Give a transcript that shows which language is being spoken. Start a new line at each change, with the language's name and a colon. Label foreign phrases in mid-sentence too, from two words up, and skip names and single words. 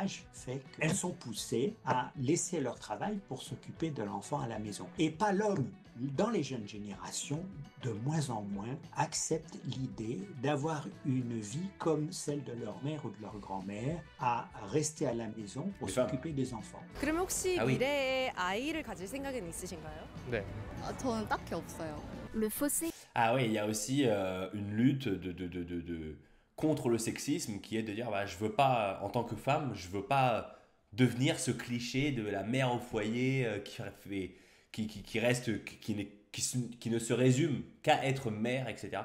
French: Fait qu'elles sont poussées à laisser leur travail pour s'occuper de l'enfant à la maison. Et pas l'homme. Dans les jeunes générations, de moins en moins acceptent l'idée d'avoir une vie comme celle de leur mère ou de leur grand-mère, à rester à la maison pour Les femmes. s'occuper des enfants.
Korean: 그럼 혹시
French: 아, oui.
Korean: 미래에 아이를 가질 생각은 있으신가요? 네. 저는 딱히 없어요.
French: Le fossé Ah oui, il y a aussi une lutte contre le sexisme qui est de dire bah, je veux pas, en tant que femme, je veux pas devenir ce cliché de la mère au foyer qui ne se résume qu'à être mère, etc.